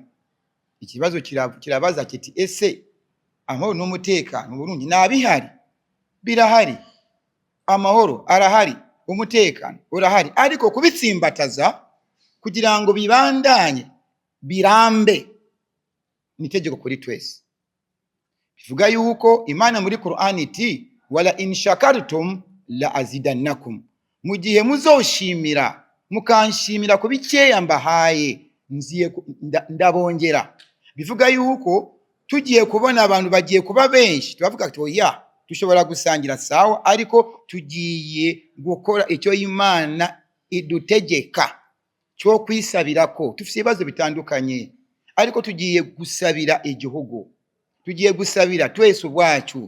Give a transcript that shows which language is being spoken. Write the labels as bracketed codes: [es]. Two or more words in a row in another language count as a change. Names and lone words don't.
[rn] Ikibazo kirabaza kiti, ese amahoro n'umutekano mu Burundi nabihari? Birahari. Amahoro arahari, umutekano urahari, ariko kubitsimbataza kugira ngo bibandanye birambe ni itegeko kuri twese. Bivuga yuko Imana muri Qur'an iti [ar] ولئن شكرتم لأزيدنكم, [rn] mu gihe muzoshimira mukanshimira ku bikeya mbahaye nziye ndabongera. Bivuga yuko tugiye kubona abantu bagiye kuba benshi, tubavuga ati oya dushobora gusangira sawa, ariko tugiye gukora icyo Imana idutegeka cyo kwisabira ko tufite ibibazo bitandukanye, ariko tugiye gusabira igihugu, tugiye gusabira twese ubwacu.